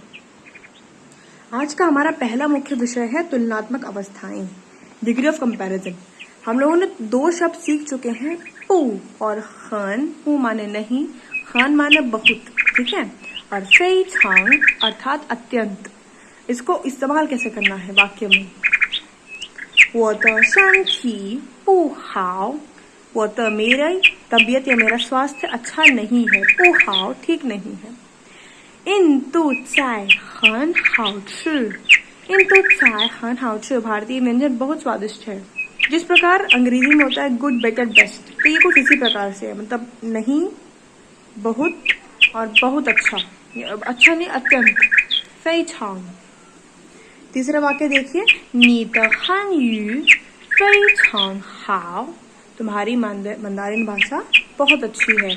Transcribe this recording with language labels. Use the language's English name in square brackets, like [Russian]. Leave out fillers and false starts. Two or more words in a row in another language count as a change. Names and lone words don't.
[Hindi] आज का हमारा पहला मुख्य विषय है तुलनात्मक अवस्थाएं, [English] degree of comparison. [Hindi] हम लोगों ने 2 शब्द सीख चुके हैं, पू और खान। पू माने नहीं, खान माने बहुत, ठीक है। और [Chinese] 非常 [Hindi] अर्थात अत्यंत। इसको इस्तेमाल कैसे करना है वाक्य में? [Chinese] 我的身体不好，我的 [Hindi] मेरी तबीयत या मेरा स्वास्थ्य अच्छा नहीं है, [Chinese] 不好 [Hindi] ठीक नहीं है। [Chinese] 印度菜很好吃，印度菜很好吃, [Hindi] भारतीय व्यंजन बहुत स्वादिष्ट है। जिस प्रकार अंग्रेजी में होता है [English] good, better, best, [Hindi] तो ये कुछ इसी प्रकार से है, मतलब नहीं, बहुत और बहुत अच्छा, अच्छा नहीं अत्यंत, [Chinese] 非常. [Hindi] तीसरा वाक्य देखिए, [Chinese] 你的汉语非常好, [Hindi] तुम्हारी मंदारिन भाषा बहुत अच्छी है।